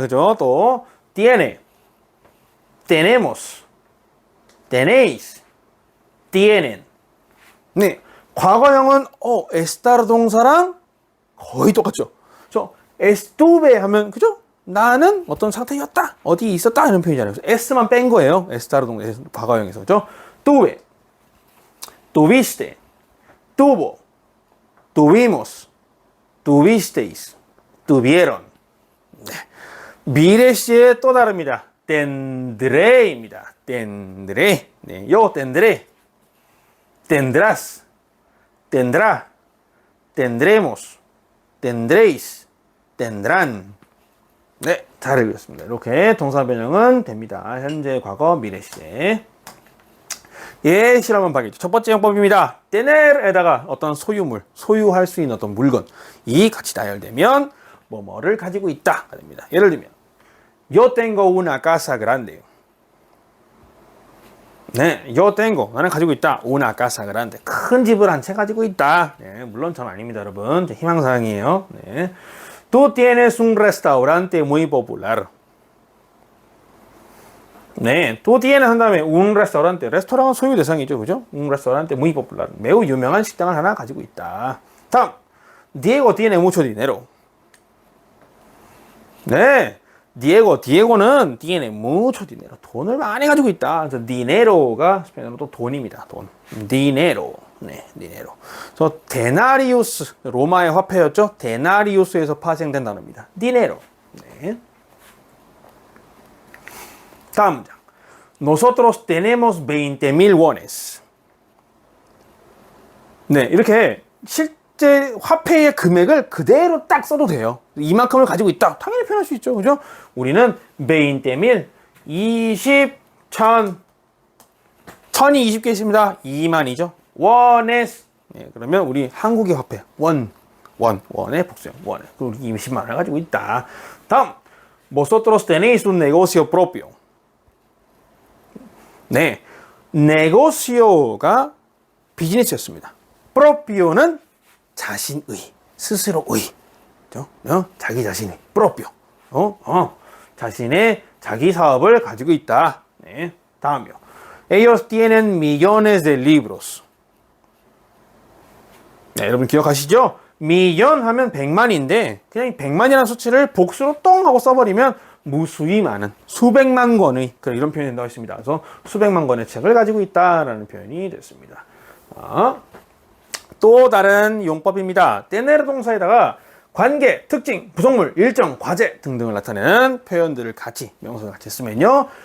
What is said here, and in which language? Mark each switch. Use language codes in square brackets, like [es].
[es] 그죠? 또 tiene. tenemos. tenéis. tienen. [ko] 네, 과거형은 estar 동사랑 거의 똑같죠. estuve 하면 그죠? 나는 어떤 상태였다, 어디 있었다 이런 표현이잖아요. 그래서 s만 뺀 거예요. estar 동사 과거형에서 그죠? [es] tuve, tuviste, tuvo, tuvimos, tuvisteis, tuvieron. [ko] 네. 미래 시에 또 다릅니다. tendré입니다. [es] tendré. 네, yo tendré, tendrás, tendrá, tendremos, tendréis, tendrán. [ko] 네, 잘 읽었습니다. 이렇게 동사 변형은 됩니다. 현재, 과거, 미래 시제. 예, 실험은 봐야겠죠. 첫 번째 형법입니다. tener에다가 어떤 소유물, 소유할 수 있는 어떤 물건이 같이 나열되면 뭐뭐를 가지고 있다가 됩니다. 예를 들면 [es] yo tengo una casa grande. [ko] 네, [es] yo tengo, [ko] 나는 가지고 있다. [es] una casa grande, [ko] 큰 집을 한 채 가지고 있다. 네, 물론 전 아닙니다, 여러분. 희망사항이에요. 네. [es] Tú tienes un restaurante muy popular. [ko] 네, [es] tú tienes [ko] 한 다음에 [es] un restaurante. [ko] 레스토랑은 소유 대상이죠, 그죠? [es] Un restaurante muy popular. [ko] 매우 유명한 식당을 하나 가지고 있다. 다음, [es] Diego tiene mucho dinero. [ko] 네, 디에고는 [es] tiene mucho dinero. [ko] 돈을 많이 가지고 있다. 그래서 dinero가 스페인어로 또 돈입니다. 돈. dinero. 네, dinero. 그래서 데나리우스, 로마의 화폐였죠. 데나리우스에서 파생된 단어입니다. dinero. 네. 다음 문장. [es] Nosotros tenemos 20,000 wones. [ko] 네, 이렇게 실제 화폐의 금액을 그대로 딱 써도 돼요. 이만큼을 가지고 있다. 당연히 표현할 수 있죠. 그죠? 우리는 20,000, 10, 1000, 1000이 20개 있습니다. 2만이죠. 원에스. 네, 그러면 우리 한국의 화폐. 원의 복수형. 원에. 우리 20만 원을 가지고 있다. 다음. [es] Vosotros tenéis un negocio propio. [ko] 네. negocio가 비즈니스였습니다. propio는 자신의, 스스로의. 자기 자신의. propio. 자신의 자기 사업을 가지고 있다. 네. 다음이요. [es] Ellos tienen millones de libros. [ko] 네, 여러분 기억하시죠? 미연 하면 100만인데 그냥 100만이라는 수치를 복수로 똥 하고 써버리면 무수히 많은 수백만 권의 그런 이런 표현이 된다고 했습니다. 그래서 수백만 권의 책을 가지고 있다라는 표현이 됐습니다. 또 다른 용법입니다. tener 동사에다가 관계, 특징, 부속물, 일정, 과제 등등을 나타내는 표현들을 같이 명사를 같이 쓰면요.